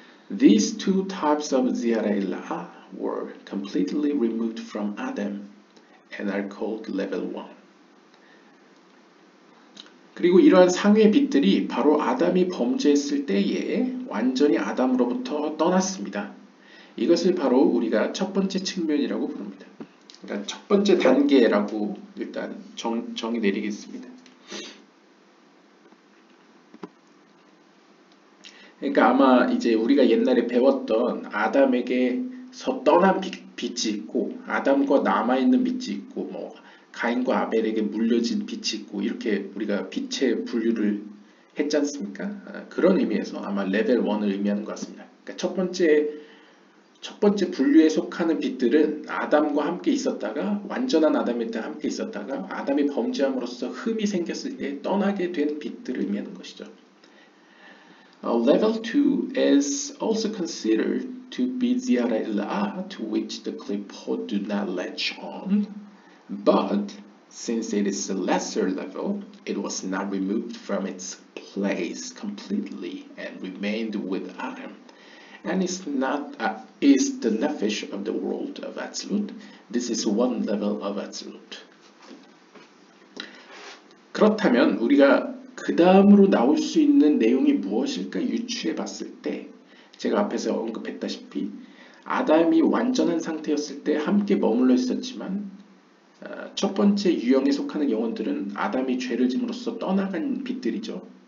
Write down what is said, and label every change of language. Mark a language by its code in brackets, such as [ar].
[en] These two types of Ziyara Ilah were completely removed from Adam and are called level 1. [ko] 그리고 이러한 상위의 빛들이 바로 아담이 범죄했을 때에 완전히 아담으로부터 떠났습니다. 이것을 바로 우리가 첫 번째 측면이라고 부릅니다. 그러니까 첫 번째 단계라고 일단 정의 내리겠습니다. 그러니까 아마 이제 우리가 옛날에 배웠던 아담에게서 떠난 빛이 있고 아담과 남아있는 빛이 있고 뭐 가인과 아벨에게 물려진 빛이 있고 이렇게 우리가 빛의 분류를 했지 않습니까? 그런 의미에서 아마 레벨 1을 의미하는 것 같습니다. 그러니까 첫 번째 분류에 속하는 빛들은 아담과 함께 있었다가 완전한 아담일 때 함께 있었다가 아담이 범죄함으로써 흠이 생겼을 때 떠나게 된 빛들을 의미하는 것이죠. [en] Level 2 is also considered to be Ziyara Ilah, to which the Qlipot do not latch on. But since it is a lesser level, it was not removed from its place completely and remained with Adam, and is the nefesh of the world of Atzilut. This is one level of Atzilut. [ko] 그렇다면 우리가 그 다음으로 나올 수 있는 내용이 무엇일까 유추해 봤을 때 제가 앞에서 언급했다시피 아담이 완전한 상태였을 때 함께 머물러 있었지만 첫 번째 유형에 속하는 영혼들은 아담이 죄를 짐으로써 떠나간 빛들이죠.